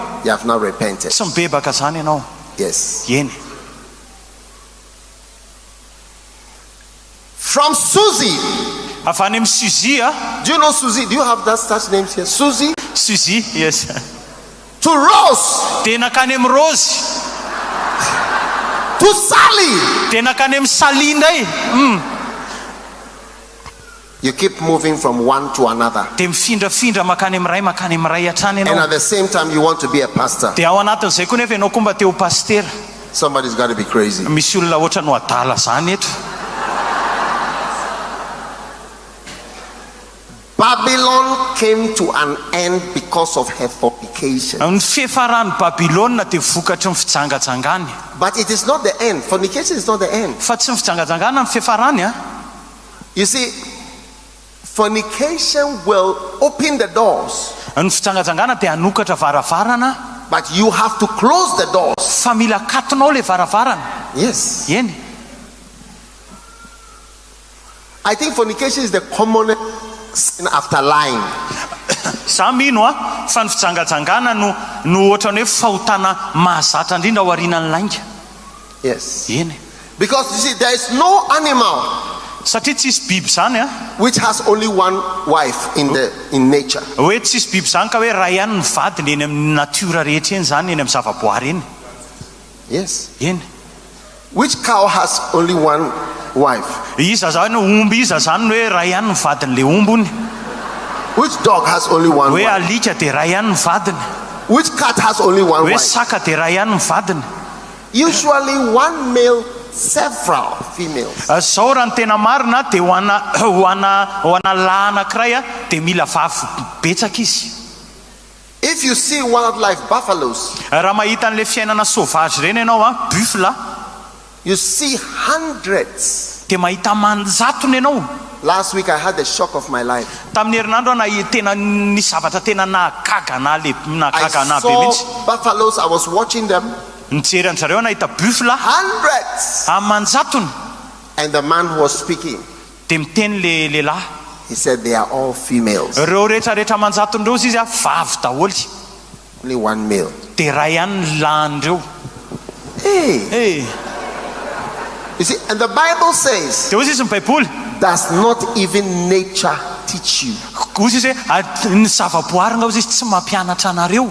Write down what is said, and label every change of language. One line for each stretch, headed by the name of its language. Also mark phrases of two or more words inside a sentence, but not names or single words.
English: You have not repented.
Malagasy: Tsy mibebaka zany ianao.
English: Yes.
Malagasy: Eny.
English: From Susie.
Malagasy: Avy any amin'ny Suzy.
English: Do you know Susie? Do you have that such names here? Susie? Suzy, yes. To Rose.
Malagasy: De nakany amin'ny Rose.
English: To Sally.
Malagasy: De nakany amin'ny Sally ndray.
English: You keep moving from one to another.
Malagasy: De mifindrafindra makany amin'ny ray hatrany ianao.
English: And at the same time you want to be a pastor.
Malagasy: De ao anatin'izay koa nefa ianao komba teo pasteur.
English: Somebody's got to be crazy.
Malagasy: Misy olona ohatra no adala zany eto.
English: Babylon came to an end because of her fornication.
Malagasy: Ny fiafaran'ny Babilôna de vokatry ny fitsangatsangany.
English: But it is not the end. Fornication is not the end.
Malagasy: Fa tsy ny fitsangatsangana ny fiafarany.
English: You see, fornication will open the doors.
Malagasy: Ny fitsangatsangana de anokatra varavarana.
English: But you have to close the doors.
Malagasy: Fa mila katonao le varavarana.
English: Yes.
Malagasy: Eny.
English: I think fornication is the commonest sin after lying.
Malagasy: Samino fa ny fitsangatsangana no ohatrany hoe fahotana mahazatra indrindra ao aorian'ny lainga.
English: Yes.
Malagasy: Eny.
English: Because you see, there is no animal
Malagasy: satria tsisy biby zany
English: which has only one wife in nature.
Malagasy: Hoe tsisy biby zany ka hoe ray ihany ny vadiny eny amin'ny natiora rehetra eny zany eny amin'ny zavaboary eny.
English: Yes.
Malagasy: Eny.
English: Which cow has only one wife?
Malagasy: Iza zany omby iza zany hoe ray ihany ny vadiny le ombony.
English: Which dog has only one
Malagasy: hoe
English: wife?
Malagasy: alika de ray ihany ny vadiny.
English: Which cat has only one
Malagasy: hoe
English: wife?
Malagasy: saka dia ray ihany mivadiny.
English: Usually one male, several females.
Malagasy: Zao raha ny tena marina dia ho ana lahy anankiray dia mila vavy betsaka izy.
English: If you see wildlife buffaloes,
Malagasy: raha mahita an'ilay fiainana sauvage reny ianao buffle,
English: you see hundreds.
Malagasy: dia mahita manjatony ianao.
English: Last week I had the shock of my life.
Malagasy: Tamin'ny herinandro na tena ny zavatra tena nahagaga na be mihitsy.
English: Buffaloes, I was watching them.
Malagasy: Nijery an'zareo nahita buffle
English: hundreds.
Malagasy: Manjatony.
English: And the man who was speaking,
Malagasy: dia miteny lehilahy.
English: He said they are all females.
Malagasy: Reo rehetrarehetra manjatony reo izy vavy daholo.
English: Only one male.
Malagasy: Dia ray ihany ny lahindreo.
English: Hey. You see, and the Bible says,
Malagasy: dia hozy izy ny baiboly,
English: does not even nature teach you?
Malagasy: Hozy izy hoe ny zavaboary nga hozy izy tsy mampianatra anareo.